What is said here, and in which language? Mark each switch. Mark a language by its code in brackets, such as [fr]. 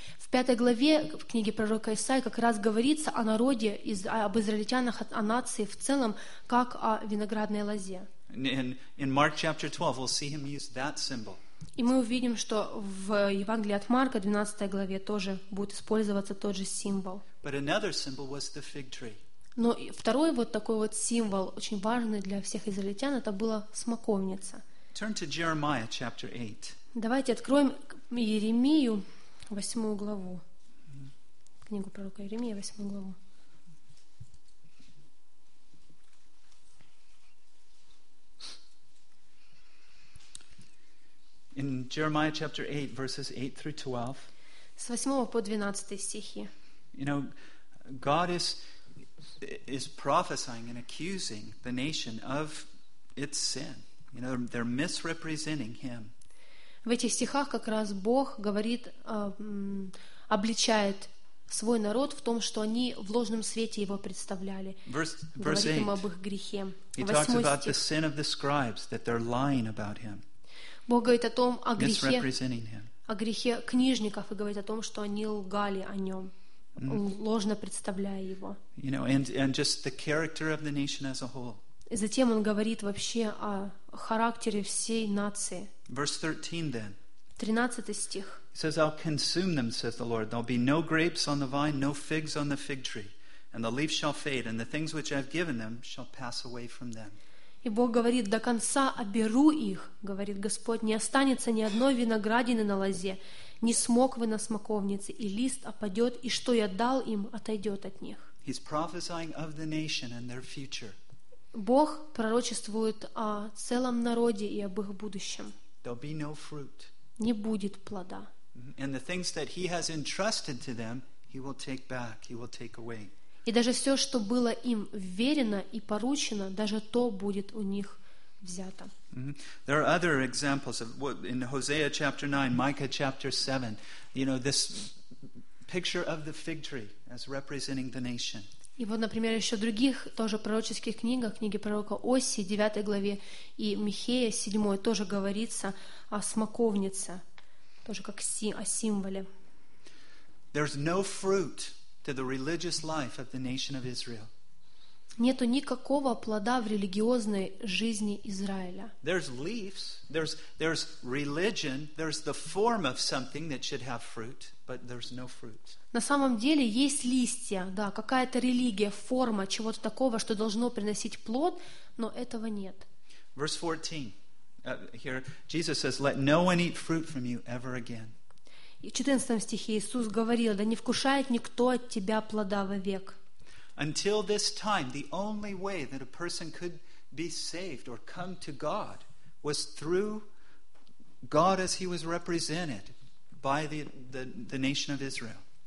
[ru] В пятой главе в книге пророка Исаии как раз говорится о народе, об израильтянах, о нации в целом, как о виноградной лозе. [en] In Mark chapter 12, we'll see him use that symbol. [ru] И мы увидим, что в Евангелии от Марка, 12 главе, тоже будет использоваться тот же символ. [en] But another symbol was the fig tree. [ru] Но второй вот такой вот символ, очень важный для всех израильтян, это была смоковница. [en] Turn to Jeremiah chapter 8. [ru] Давайте откроем Иеремию, 8 главу. Книгу пророка Иеремии, 8 главу. [en] In Jeremiah chapter 8, verses 8 through 12. [ru] С 8 по 12 стихи. [en] You know, God is prophesying and accusing the nation of its sin. You know, they're misrepresenting him. [ru] В этих стихах как раз Бог говорит, обличает свой народ в том, что они в ложном свете его представляли. [en] Verse 8. [ru] Говорит им об их грехе. [en] He talks about the sin of the scribes, that they're lying about him. [ru] Бог говорит о том, о грехе книжников, и говорит о том, что они лгали о нем, ложно представляя его. [en] You know, and just the character of the nation as a whole. [ru] И затем он говорит вообще о характере всей нации. [en] Verse 13 then. [ru] 13 стих. [en] He says, I'll consume them, says the Lord. There'll be no grapes on the vine, no figs on the fig tree. And the leaf shall fade, and the things which I've given them shall pass away from them. [ru] И Бог говорит, до конца оберу их, говорит Господь, не останется ни одной виноградины на лозе, ни смоквы на смоковнице, и лист опадет, и что я дал им, отойдет от них. [en] He's prophesying of the nation and their future. [ru] Бог пророчествует о целом народе и об их будущем. [en] There'll be no fruit. [ru] Не будет плода. [en] And the things that he has entrusted to them, he will take back, he will take away. [ru] И даже все, что было им вверено и поручено, даже то будет у них взято. [en] There are other examples of what in Hosea chapter 9, Micah chapter 7, you know, this picture of the fig tree as representing the nation. [ru] И вот, например, еще в других тоже пророческих книгах, книги пророка Оси, 9 главе, и Михея, 7, тоже говорится о смоковнице, тоже как о символе. [en] There's no fruit to the religious life of the nation of Israel. [ru] Нету никакого плода в религиозной жизни Израиля. [en] There's leaves, there's religion, there's the form of something that should have fruit, but there's no fruit. [ru] На самом деле есть листья, да, какая-то религия, форма чего-то такого, что должно приносить плод, но этого нет. [en] Verse 14. Here Jesus says, "Let no one eat fruit from you ever again." [ru] В 14 стихе Иисус говорил, да не вкушает никто от тебя плода вовек. [en] Until this time, the only way that a person could be saved or come to God was through God as he was represented by the nation of Israel.